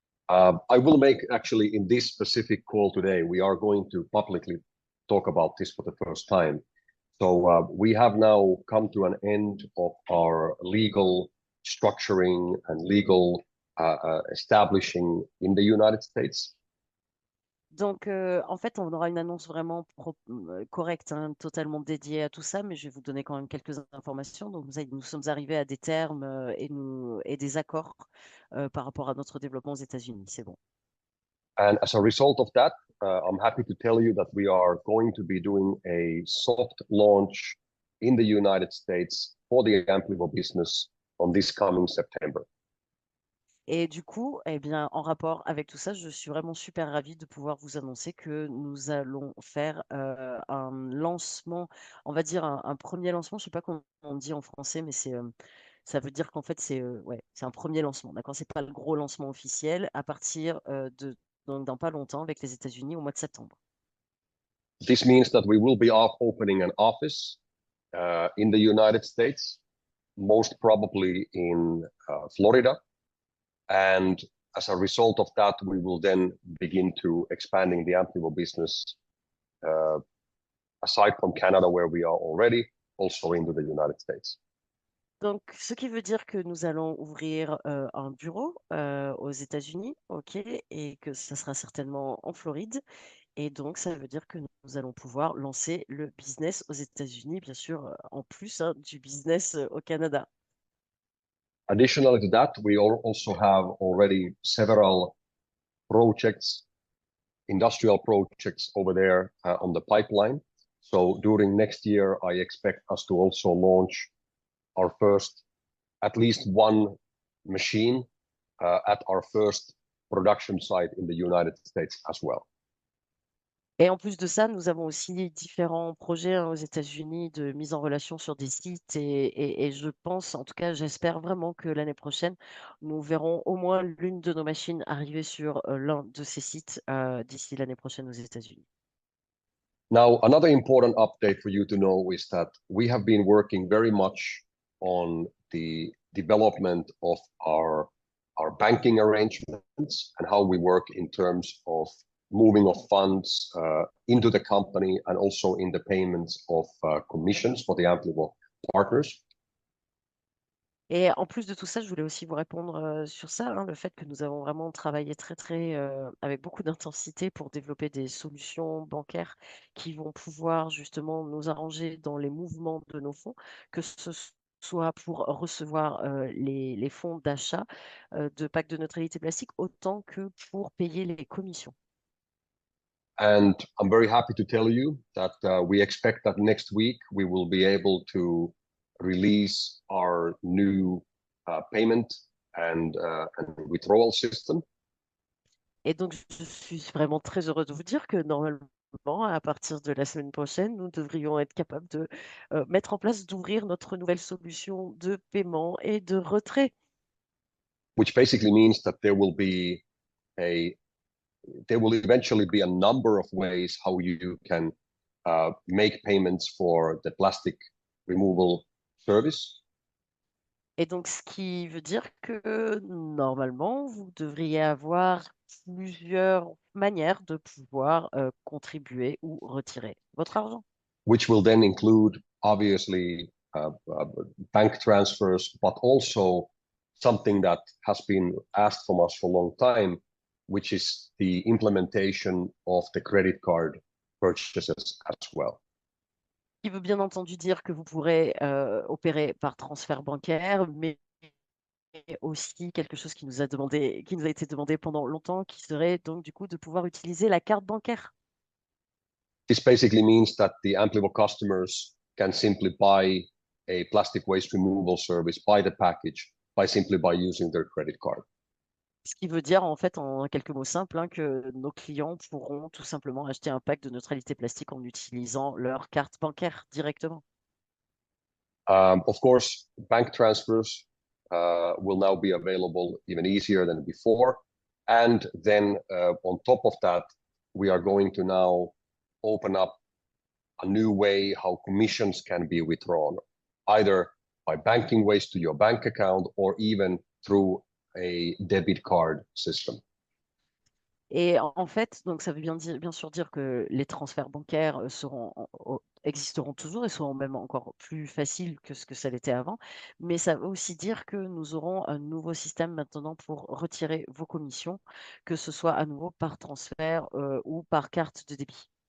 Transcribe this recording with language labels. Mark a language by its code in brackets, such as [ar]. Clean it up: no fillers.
[en] I will make actually in this specific call today, we are going to publicly talk about this for the first time. So we have now come to an end of our legal structuring and legal establishing in the United States. [fr] Donc, en fait, on aura une annonce vraiment correcte, hein, totalement dédiée à tout ça, mais je vais vous donner quand même quelques informations. Donc, nous sommes arrivés à des termes et des accords par rapport à notre développement aux États-Unis. C'est bon. [en] And as a result of that, I'm happy to tell you that we are going to be doing a soft launch in the United States for the Amplivo business on this coming September. [fr] Et du coup, eh bien, en rapport avec tout ça, je suis vraiment super ravie de pouvoir vous annoncer que nous allons faire un lancement, on va dire un premier lancement. Je ne sais pas comment on dit en français, mais ça veut dire qu'en fait, c'est un premier lancement. D'accord? C'est pas le gros lancement officiel à partir donc dans pas longtemps avec les États-Unis au mois de septembre. [en] This means that we will be opening an office in the United States, most probably in Florida. And as a result of that, we will then begin to expanding the Amplivo business aside from Canada, where we are already, also into the United States. [fr] Donc, ce qui veut dire que nous allons ouvrir un bureau aux États-Unis, ok, et que ça sera certainement en Floride. Et donc, ça veut dire que nous allons pouvoir lancer le business aux États-Unis, bien sûr, en plus hein, du business au Canada. [en] Additionally to that, we also have already several projects, industrial projects over there on the pipeline. So during next year, I expect us to also launch our first, at least one machine at our first production site in the United States as well. [fr] Et en plus de ça, nous avons aussi différents projets hein, aux États-Unis de mise en relation sur des sites. Et je pense, en tout cas, j'espère vraiment que l'année prochaine, nous verrons au moins l'une de nos machines arriver sur l'un de ces sites d'ici l'année prochaine aux États-Unis. [en] Now, another important update for you to know is that we have been working very much on the development of our banking arrangements and how we work in terms of moving of funds into the company and also in the payments of commissions for the Amplivo partners. [fr] Et en plus de tout ça, je voulais aussi vous répondre sur ça, hein, le fait que nous avons vraiment travaillé avec beaucoup d'intensité pour développer des solutions bancaires qui vont pouvoir justement nous arranger dans les mouvements de nos fonds, que ce soit pour recevoir les fonds d'achat de packs de neutralité plastique, autant que pour payer les commissions. [en] And I'm very happy to tell you that we expect that next week we will be able to release our new payment and withdrawal system. [fr] Et donc, je suis vraiment très heureuse de vous dire que normalement, à partir de la semaine prochaine, nous devrions être capables de mettre en place, d'ouvrir notre nouvelle solution de paiement et de retrait. [en] Which basically means that there will eventually be a number of ways how you can make payments for the plastic removal service. [fr] Et donc, ce qui veut dire que normalement, vous devriez avoir plusieurs manières de pouvoir contribuer ou retirer votre argent. [en] Which will then include, obviously, bank transfers, but also something that has been asked from us for a long time, which is the implementation of the credit card purchases as well. [fr] Qui veut bien entendu dire que vous pourrez opérer par transfert bancaire, mais aussi quelque chose qui nous a été demandé pendant longtemps, qui serait donc du coup de pouvoir utiliser la carte bancaire. [en] This basically means that the Amplivo customers can simply buy a plastic waste removal service, buy the package, simply by using their credit card. [fr] Ce qui veut dire en fait en quelques mots simples hein, que nos clients pourront tout simplement acheter un pack de neutralité plastique en utilisant leur carte bancaire directement. [en] Of course, bank transfers will now be available even easier than before. And then on top of that, we are going to now open up a new way how commissions can be withdrawn, either by banking ways to your bank account or even through a debit card system. [fr] Et en fait, donc ça veut bien sûr dire que les transferts bancaires existeront toujours et seront même encore plus faciles que ce que ça l'était avant. Mais ça veut aussi dire que nous aurons un nouveau système maintenant pour retirer vos commissions, que ce soit à nouveau par transfert ou par carte de débit.